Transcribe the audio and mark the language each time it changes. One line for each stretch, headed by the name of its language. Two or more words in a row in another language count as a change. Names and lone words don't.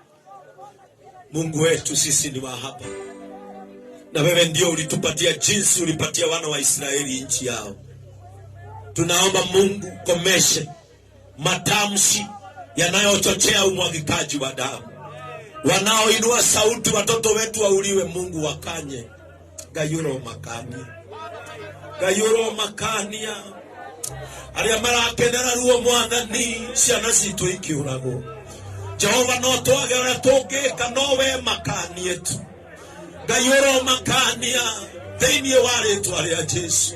Swahili: Mungu wetu, sisi ni wa hapa, na wewe ndio ulitupatia jinsi ulipatia wana wa Israeli nchi yao. Tunaomba Mungu komeshe matamshi yanayochochea umwagikaji wa damu. Wanaoinua sauti watoto wetu wauliwe, Mungu wakanye.
Kikuyu: Gayuro makania, Gayuro makania. Aria marakenera ruo mwathani ciana citu ikiurago. Jehova no twagera tungika nowe makanie tu. Gayuro makania thĩinĩ wa rĩĩtwa rĩa Jesu.